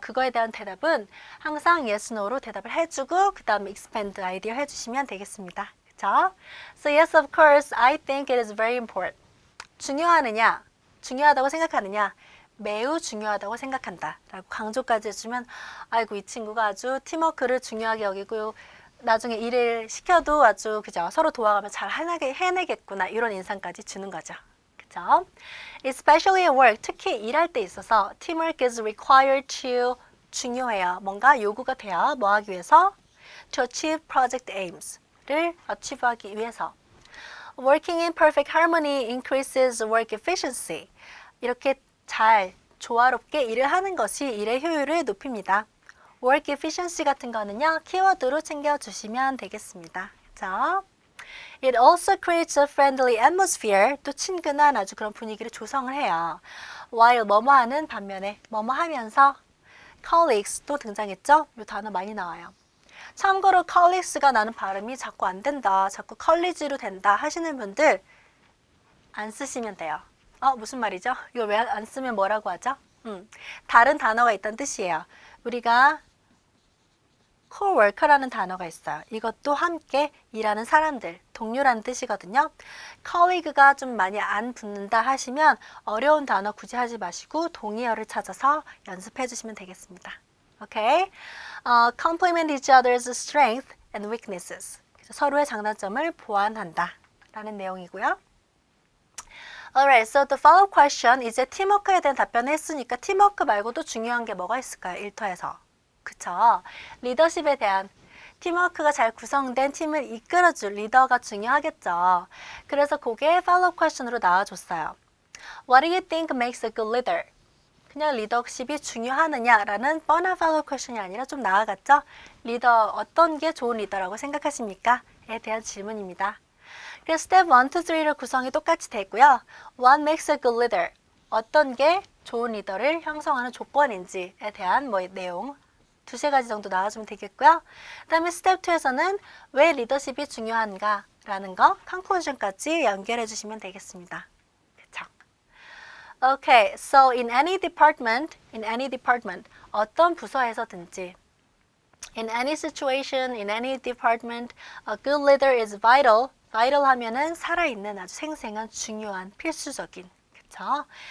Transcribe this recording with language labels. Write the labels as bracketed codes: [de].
[ko] 그거에 대한 대답은 항상 [en] yes, no [ko] 로 대답을 해주고 그 다음에 [en] expand idea [ko] 해주시면 되겠습니다. 그죠? [en] So, yes, of course, I think it is very important. [ko] 중요하느냐? 중요하다고 생각하느냐? 매우 중요하다고 생각한다 라고 강조까지 해주면 아이고 이 친구가 아주 팀워크를 중요하게 여기고 나중에 일을 시켜도 아주 그죠 서로 도와가며 잘 해내겠구나 이런 인상까지 주는 거죠. 그죠? [en] Especially at work, [ko] 특히 일할 때 있어서 [en] teamwork is required to [ko] 중요해요. 뭔가 요구가 돼요. 뭐 하기 위해서? [en] To achieve project aims를 [ko] achieve하기 위해서. [en] Working in perfect harmony increases work efficiency. [ko] 이렇게 잘 조화롭게 일을 하는 것이 일의 효율을 높입니다. work efficiency 같은 거는요. 키워드로 챙겨주시면 되겠습니다. 그렇죠? [en] It also creates a friendly atmosphere. [ko] 또 친근한 아주 그런 분위기를 조성을 해요. [en] while [ko] 뭐뭐 하는 반면에 뭐뭐 하면서 colleagues도 등장했죠? 이 단어 많이 나와요. 참고로 colleagues가 나는 발음이 자꾸 안 된다. 자꾸 college로 된다 하시는 분들 안 쓰시면 돼요. 무슨 말이죠? 이거 왜 안 쓰면 뭐라고 하죠? 다른 단어가 있다는 뜻이에요. 우리가 coworker라는 단어가 있어요. 이것도 함께 일하는 사람들, 동료라는 뜻이거든요. colleague가 좀 많이 안 붙는다 하시면 어려운 단어 굳이 하지 마시고 동의어를 찾아서 연습해 주시면 되겠습니다. 오케이? [en] complement each other's strength and weaknesses. [ko] 그래서 서로의 장단점을 보완한다 라는 내용이고요. [en] Alright, so the follow-up question, [ko] 이제 팀워크에 대한 답변을 했으니까 팀워크 말고도 중요한 게 뭐가 있을까요? 일터에서. 그쵸? 리더십에 대한 팀워크가 잘 구성된 팀을 이끌어줄 리더가 중요하겠죠. 그래서 그게 follow-up question으로 나와줬어요. [en] What do you think makes a good leader? [ko] 그냥 리더십이 중요하느냐라는 뻔한 follow-up question이 아니라 좀 나아갔죠? 리더, 어떤 게 좋은 리더라고 생각하십니까? 에 대한 질문입니다. 그래서 스텝 1, 2, 3를 구성이 똑같이 되고요. [en] What makes a good leader? [ko] 어떤 게 좋은 리더를 형성하는 조건인지에 대한 내용 두세 가지 정도 나와주면 되겠고요. 그 다음에 스텝 2에서는 왜 리더십이 중요한가 라는 거 conclusion까지 연결해 주시면 되겠습니다. 그쵸? [en] Okay, so in any department, [ko] 어떤 부서에서든지 [en] in any situation, in any department, a good leader is vital. [ko] vital 하면은 살아있는 아주 생생한 중요한 필수적인 그쵸?